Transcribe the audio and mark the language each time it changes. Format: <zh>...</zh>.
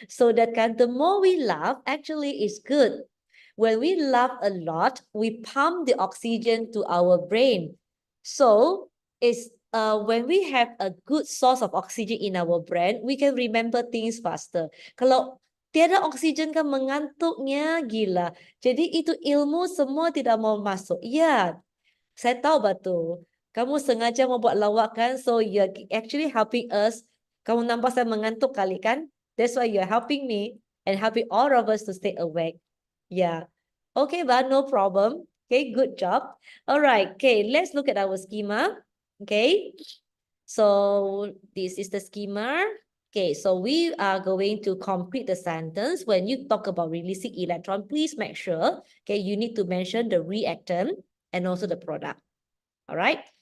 <en>So that kan, the more we laugh, actually is good. When we laugh a lot, we pump the oxygen to our brain. So, it's when we have a good source of oxygen in our brain, we can remember things faster.</en> <ms>Kalau tiada oksigen kan mengantuknya gila. Jadi itu ilmu semua tidak mau masuk. Ya, saya tahu betul. Kamu sengaja membuat lawakan,</ms> <en>so you're actually helping us.</en> <ms>Kamu nampak saya mengantuk kali kan?</ms> <en>That's why you're helping me and helping all of us to stay awake. Yeah. Okay, but no problem. Okay, good job. All right. Okay, let's look at our schema. Okay. So this is the schema. Okay, so we are going to complete the sentence. When you talk about releasing electron, please make sure, okay, you need to mention the reactant and also the product. All right.</en>